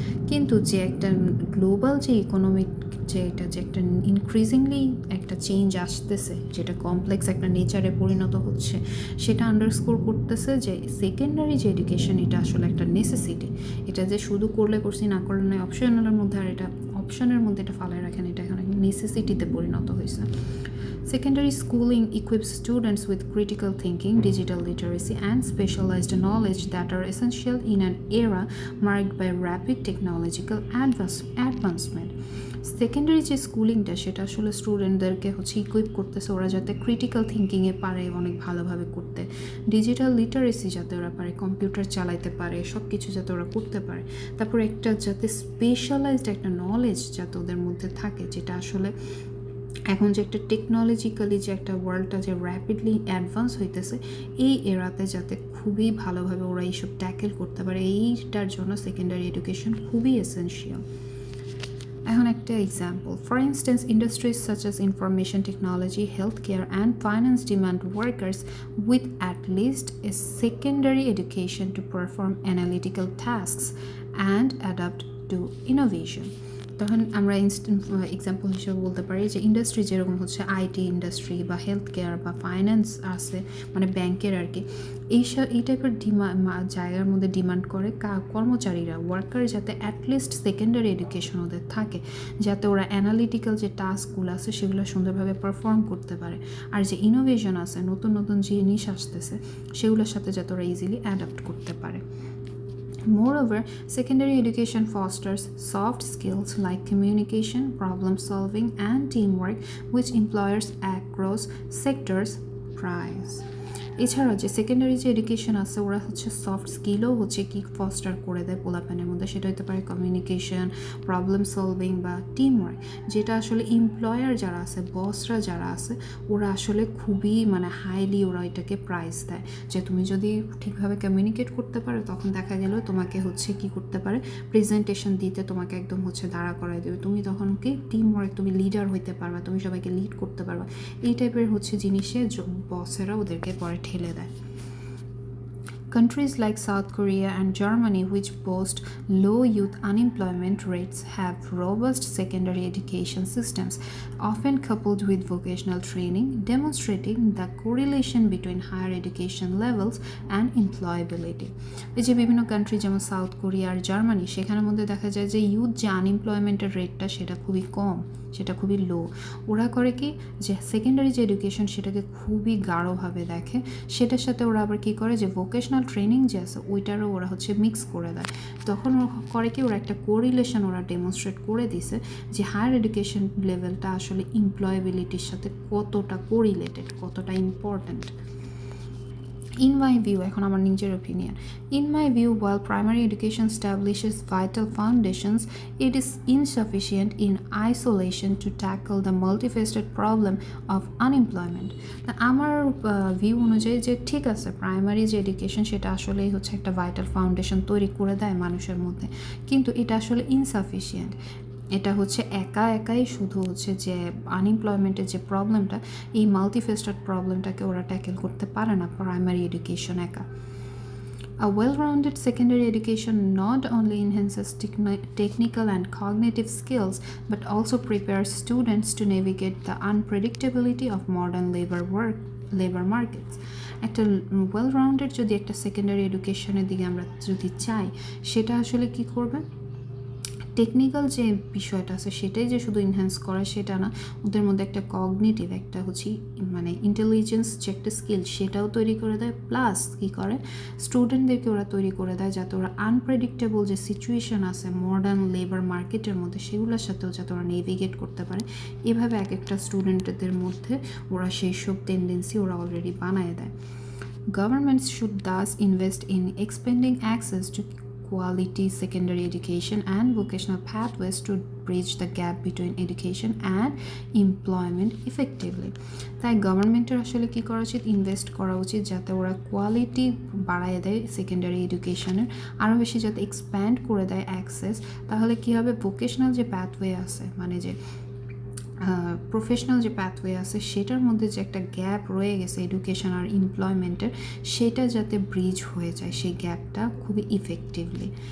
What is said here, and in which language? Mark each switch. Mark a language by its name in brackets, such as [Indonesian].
[Bangla] কিন্তু যে একটা গ্লোবাল যে ইকোনমিক যে এটা যে একটা ইনক্রিজিংলি একটা চেঞ্জ আসতেছে, যেটা কমপ্লেক্স একটা নেচারে পরিণত হচ্ছে, সেটা আন্ডারস্কোর করতেছে যে সেকেন্ডারি যে এডুকেশন এটা আসলে একটা নেসেসিটি। এটা যে শুধু করলে করছি, না করলে নয়, অপশনালের মধ্যে, আর এটা অপশনের মধ্যে এটা ফালায় রাখেন, এটা এখন নেসেসিটিতে পরিণত হয়েছে। [English] Secondary schooling equips students with critical thinking, digital literacy, and specialized knowledge that are essential in an era marked by rapid technological advancement. [Bangla] Secondary যে স্কুলিংটা সেটা আসলে স্টুডেন্টদেরকে হচ্ছে ইকুইপ করতেছে ওরা যাতে ক্রিটিক্যাল থিঙ্কিংয়ে পারে অনেক ভালোভাবে করতে, ডিজিটাল লিটারেসি যাতে ওরা পারে, কম্পিউটার চালাইতে পারে, সব কিছু যাতে ওরা করতে পারে, তারপর একটা যাতে স্পেশালাইজড একটা নলেজ যাতে ওদের মধ্যে থাকে, যেটা আসলে এখন যে একটা টেকনোলজিক্যালি যে একটা ওয়ার্ল্ডটা যে র্যাপিডলি অ্যাডভান্স হইতেছে, এই এরাতে যাতে খুবই ভালোভাবে ওরা এইসব ট্যাকেল করতে পারে, এইটার জন্য সেকেন্ডারি এডুকেশন খুবই এসেনশিয়াল। এখন একটা [English] Example, for instance industries such as information technology, healthcare and finance demand workers with at least a secondary education to perform analytical tasks and adapt to innovation. [Bangla] তখন আমরা example হিসেবে বলতে পারি যে industry যেরকম হচ্ছে আইটি ইন্ডাস্ট্রি বা health care বা ফাইন্যান্স আছে, মানে ব্যাংকের আর কি, এই টাইপের জায়গার মধ্যে ডিমান্ড করে কর্মচারীরা, ওয়ার্কার যাতে অ্যাটলিস্ট সেকেন্ডারি এডুকেশন ওদের থাকে, যাতে ওরা অ্যানালিটিক্যাল যে টাস্কগুলো আছে সেগুলো সুন্দরভাবে পারফর্ম করতে পারে, আর যে ইনোভেশন আছে, নতুন নতুন জিনিস আসতেছে, সেগুলোর সাথে যাতে ওরা ইজিলি অ্যাডাপ্ট করতে পারে। [English] Moreover, secondary education fosters soft skills like communication, problem solving, and teamwork, which employers across sectors prize. [Bangla] এছাড়াও যে সেকেন্ডারি যে এডুকেশন আছে ওরা হচ্ছে সফট স্কিলও হচ্ছে কি ফস্টার করে দেয় পোলাপানের মধ্যে, সেটা হতে পারে কমিউনিকেশন, প্রবলেম সলভিং বা টিম ওয়ার্ক, যেটা আসলে এমপ্লয়ার যারা আছে, বসরা যারা আছে, ওরা আসলে খুবই মানে হাইলি ওরা এটাকে প্রাইজ দেয়, যে তুমি যদি ঠিকভাবে কমিউনিকেট করতে পারো তখন দেখা গেল তোমাকে হচ্ছে কি করতে পারে, প্রেজেন্টেশন দিতে তোমাকে একদম হচ্ছে দাঁড়া করাই দেবে, তুমি তখন কি টিম ওয়ার্ক, তুমি লিডার হইতে পারবা, তুমি সবাইকে লিড করতে পারবা, এই টাইপের হচ্ছে জিনিসে বসেরা ওদেরকে পরে ঠেলে দেয়। [English] Countries like South Korea and Germany, which boast low youth unemployment rates, have robust secondary education systems, often coupled with vocational training, demonstrating the correlation between higher education levels and employability. [Bangla] এই যে বিভিন্ন country যেমন south Korea আর Germany, সেখানের মধ্যে দেখা যায় যে youth যে আনএমপ্লয়মেন্টের রেটটা সেটা খুবই কম, সেটা খুবই লো। ওরা করে কি যে সেকেন্ডারি যে এডুকেশন সেটাকে খুবই গাঢ়ভাবে দেখে, সেটার সাথে ওরা আবার কী করে যে ভোকেশনাল ট্রেনিং যে আছে ওইটারও ওরা হচ্ছে মিক্স করে দেয়। তখন করে কি ওরা একটা কোরিলেশন ওরা ডেমনস্ট্রেট করে দিছে যে হায়ার এডুকেশন লেভেলটা আসলে এমপ্লয়েবিলিটির সাথে কতটা কোরিলেটেড, কতটা ইম্পর্ট্যান্ট। [English] In my view, [Bangla] এখন আমার নিজের [English] opinion, in my view, while primary education establishes vital foundations, it is insufficient in isolation to tackle the multifaceted problem of unemployment. [Bangla] আমার ভিউ অনুযায়ী যে ঠিক আছে প্রাইমারি যে এডুকেশন সেটা আসলেই হচ্ছে একটা ভাইটাল ফাউন্ডেশন তৈরি করে দেয় মানুষের মধ্যে, কিন্তু এটা আসলে ইনসাফিসিয়েন্ট। এটা হচ্ছে একাই শুধু হচ্ছে যে আনএমপ্লয়মেন্টের যে প্রবলেমটা, এই মাল্টিফেস্টেড প্রবলেমটাকে ওরা ট্যাকেল করতে পারে না প্রাইমারি এডুকেশন একা। [English] A well-rounded secondary education not only enhances technical and cognitive skills but also prepares students to navigate the unpredictability of modern labor markets. [Bangla] একটা well-rounded যদি একটা সেকেন্ডারি এডুকেশনের দিকে আমরা যদি চাই, সেটা আসলে কি করবে, টেকনিক্যাল যে বিষয়টা আছে সেটাই যে শুধু এনহ্যান্স করে সেটা না, ওদের মধ্যে একটা কগনিটিভ একটা হচ্ছে মানে ইন্টেলিজেন্স যে একটা স্কিল সেটাও তৈরি করে দেয়, প্লাস কী করে স্টুডেন্টদেরকে ওরা তৈরি করে দেয় যাতে ওরা আনপ্রেডিক্টেবল যে সিচুয়েশান আছে মডার্ন লেবার মার্কেটের মধ্যে সেগুলোর সাথেও যাতে ওরা নেভিগেট করতে পারে। এভাবে এক একটা স্টুডেন্টদের মধ্যে ওরা সেই সব টেন্ডেন্সি ওরা অলরেডি বানায় দেয়। [English] Governments should thus invest in expanding access to quality secondary education and vocational pathways to bridge the gap between education and employment effectively. [Bangla] তাই গভর্নমেন্টের আসলে কী করা উচিত, ইনভেস্ট করা উচিত যাতে ওরা কোয়ালিটি বাড়ায় দেয় সেকেন্ডারি এডুকেশনের, আরও বেশি যাতে এক্সপ্যান্ড করে দেয় অ্যাক্সেস। তাহলে কী হবে, ভোকেশনাল যে প্যাথওয়ে আছে মানে যে প্রফেশনাল যে প্যাথওয়ে আছে সেটার মধ্যে যে একটা গ্যাপ রয়ে গেছে এডুকেশন আর এমপ্লয়মেন্টের, সেটা যাতে ব্রিজ হয়ে যায় সেই গ্যাপটা খুবই ইফেক্টিভলি।